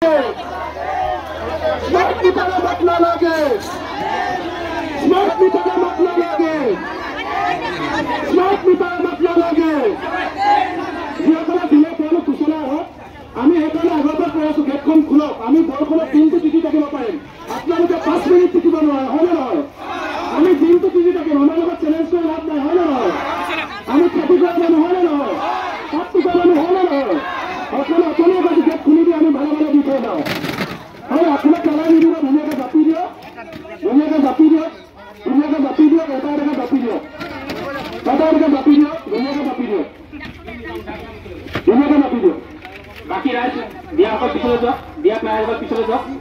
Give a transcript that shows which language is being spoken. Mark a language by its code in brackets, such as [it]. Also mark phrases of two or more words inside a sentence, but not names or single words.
[hi] स्मार्ट मीटर मतलब लगे स्मार्ट मीटर मतलब लगे स्मार्ट मीटर मतलब लगे [as] যিসকলে দিলে তেওঁলোক কুশলা হওক আমি সেইকাৰণে আগৰ পৰা কৈ আছো গেটখন খোলক আমি বৰষুণত দিনটো টিকি থাকিব পাৰিম আপোনালোকে 5 মিনিট টিকিব নোৱাৰে হয় নে নহয় আমি দিনটো টিকি থাকিম আমাৰ লগত চেলেঞ্জ কৰি লাভ নাই হয় নে নহয় আমি খেতি কৰা মানুহ হয় নে নহয় হাত টিকা মানুহ হয় নে নহয় অকলে অকলে যদি গেট খুলি দিয়ে আমি ভালে ভালে দি থৈ যাওঁ হয় আপোনাক পেলাই নিদিব ধুনীয়াকৈ জাপি দিয়ক ধুনীয়াকৈ জাপি দিয়ক ধুনীয়াকৈ জাপি দিয়ক এটা এটাকৈ জাপি দিয়ক ধুনীয়াকৈ জাপি দিয়ক ধুনীয়াকৈ জাপি দিয়ক ধুনীয়াকৈ জাপি দিয়ক বাকী ৰাইজ দিয়া আগত পিছলৈ যাওক দিয়াক নাই আগত পিছলৈ যাওক